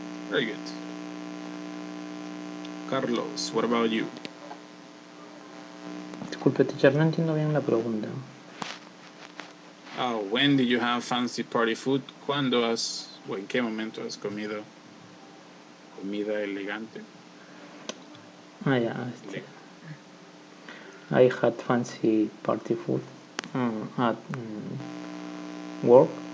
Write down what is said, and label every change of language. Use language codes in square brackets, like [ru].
[en] Very good. Carlos, what about you? [es] Disculpe, teacher, no entiendo bien la pregunta. [en] When did you have fancy party food? [es] ¿Cuándo has, o en qué momento has comido comida elegante? [en] Yeah. I had fancy party food at work.